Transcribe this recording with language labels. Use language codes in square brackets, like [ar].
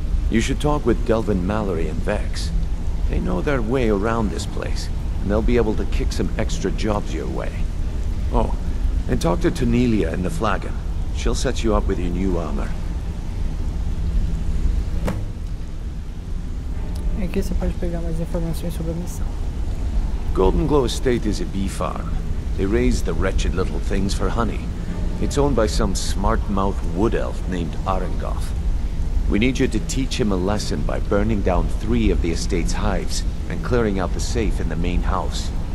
[en] You should talk with Delvin, Mallory, and Vex. They know their way around this place, and they'll be able to kick some extra jobs your way. Oh, and talk to Tonelia in the Flagon. She'll set you up with your new armor. [pt] Aqui você pode pegar mais informações sobre a missão. [en] Goldenglow Estate is a bee farm. They raise the wretched little things for honey. It's owned by some smart-mouthed wood elf named Arengoth. We need you to teach him a lesson by burning down 3 of the estate's hives and clearing out the safe in the main house.